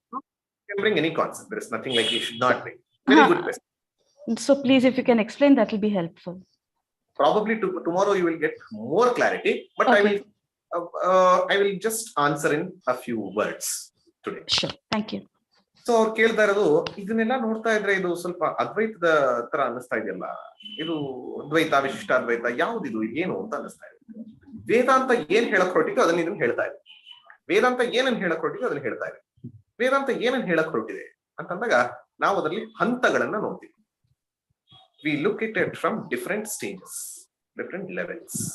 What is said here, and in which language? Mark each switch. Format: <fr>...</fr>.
<en>You can bring any concept. There is nothing like you should not bring. Very good question. So please, if you can explain, that will be helpful. Probably tomorrow you will get more clarity, but okay. I will just answer in a few words today. Sure, thank you.</en> <kn>So ಅವ್ರು ಕೇಳ್ತಾ ಇರೋದು, ಇದನ್ನೆಲ್ಲ ನೋಡ್ತಾ ಇದ್ರೆ ಇದು ಸ್ವಲ್ಪ ಅದ್ವೈತದ ತರ ಅನಿಸ್ತಾ ಇದೆಯಲ್ಲ, ಇದು ದ್ವೈತ ವಿಶಿಷ್ಟ ಅದ್ವೈತ ಯಾವ್ದಿದು ಏನು ಅಂತ ಅನಿಸ್ತಾ ಇದೆ. ವೇದಾಂತ ಏನ್ ಹೇಳಕ್ ಹೊರಟಿದೆ ಅದನ್ನ ಇದನ್ನ ಹೇಳ್ತಾ ಇದೆ. ವೇದಾಂತ ಏನನ್ನ ಹೇಳಕ್ ಹೊರಟಿದೆ ಅದನ್ನ ಹೇಳ್ತಾ ಇದೆ. ವೇದಾಂತ ಏನನ್ನ ಹೇಳಕ್ ಹೊರಟಿದೆ ಅಂತಂದಾಗ ನಾವು ಅದರಲ್ಲಿ ಹಂತಗಳನ್ನ ನೋಡ್ತೀವಿ.</kn> <en>We look at it from different stages, different levels.</en>